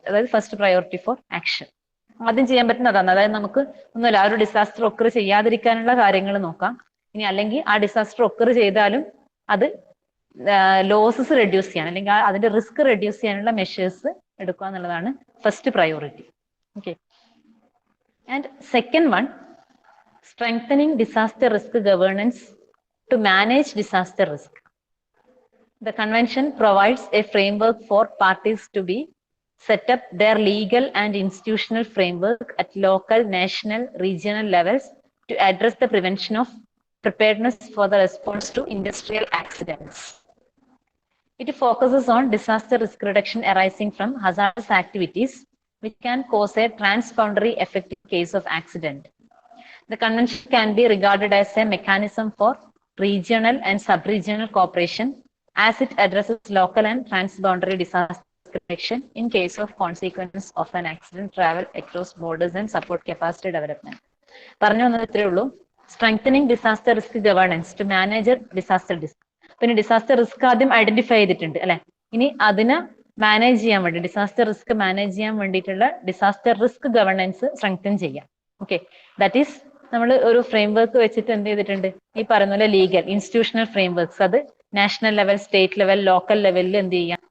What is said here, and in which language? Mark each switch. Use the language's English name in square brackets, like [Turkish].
[Malayalam] അതായത് [English] First priority for action. [Malayalam] ആദ്യം ചെയ്യാൻ പറ്റുന്നതാണ്. അതായത് നമുക്ക് ഒന്നുമില്ല, ആ ഒരു ഡിസാസ്റ്റർ ഒക്കർ ചെയ്യാതിരിക്കാനുള്ള കാര്യങ്ങൾ നോക്കാം. ഇനി അല്ലെങ്കിൽ ആ ഡിസാസ്റ്റർ ഒക്കർ ചെയ്താലും അത് ലോസസ് റെഡ്യൂസ് ചെയ്യാൻ അല്ലെങ്കിൽ അതിന്റെ റിസ്ക് റെഡ്യൂസ് ചെയ്യാനുള്ള മെഷേഴ്സ് എടുക്കുക എന്നുള്ളതാണ് first priority. [English] Okay, and second one, strengthening disaster risk governance to manage disaster risk. The convention provides a framework for parties to be set up their legal and institutional framework at local, national, regional levels to address the prevention of preparedness for the response to industrial accidents. It focuses on disaster risk reduction arising from hazardous activities which can cause a transboundary effect in case of accident. The convention can be regarded as a mechanism for regional and sub-regional cooperation as it addresses local and transboundary disaster protection in case of consequences of an accident, travel across borders and support capacity development. [Malayalam] പറഞ്ഞു വന്നത് ഇത്രയേ ഉള്ളൂ. [English] Strengthening disaster risk governance to manage disaster risk. [Malayalam] പിന്നെ disaster risk ആദ്യം identify ചെയ്തിട്ടുണ്ട്, അല്ലെ. ഇനി അതിനെ മാനേജ് ചെയ്യാൻ വേണ്ടി, ഡിസാസ്റ്റർ റിസ്ക് മാനേജ് ചെയ്യാൻ വേണ്ടിയിട്ടുള്ള ഡിസാസ്റ്റർ റിസ്ക് ഗവേണൻസ് സ്ട്രെങ്തൻ ചെയ്യാം. ഓക്കെ, [English] that is [Malayalam] നമ്മൾ ഒരു ഫ്രെയിംവർക്ക് വെച്ചിട്ട് എന്ത് ചെയ്തിട്ടുണ്ട്, ഈ പറയുന്ന പോലെ ലീഗൽ ഇൻസ്റ്റിറ്റ്യൂഷണൽ ഫ്രെയിംവർക്ക്സ്, അത് national level, state level, local ലെവലിൽ എന്ത് ചെയ്യാം,